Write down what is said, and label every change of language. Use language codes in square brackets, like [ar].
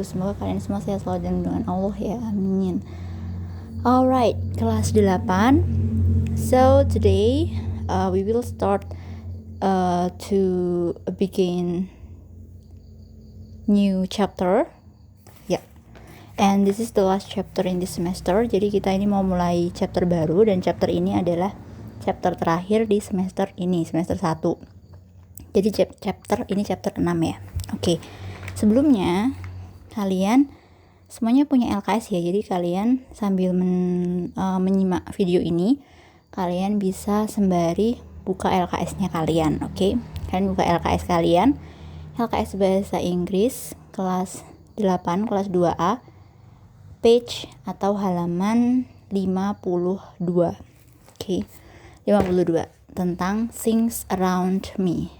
[id] Semoga kalian semua sehat selalu dan dengan Allah ya, amin. [en] Alright, kelas 8. So today we will start to begin new chapter. Yeah. And this is the last chapter in this semester. [id] Jadi kita ini mau mulai chapter baru, dan chapter ini adalah chapter terakhir di semester ini, semester 1. Jadi chapter 6 ya. Oke. Sebelumnya kalian semuanya punya LKS ya. Jadi kalian sambil menyimak video ini, kalian bisa sembari buka LKS-nya kalian, oke? Kalian buka LKS kalian. LKS bahasa Inggris kelas 8, kelas 2A, page atau halaman 52. Oke. 52 tentang things around me.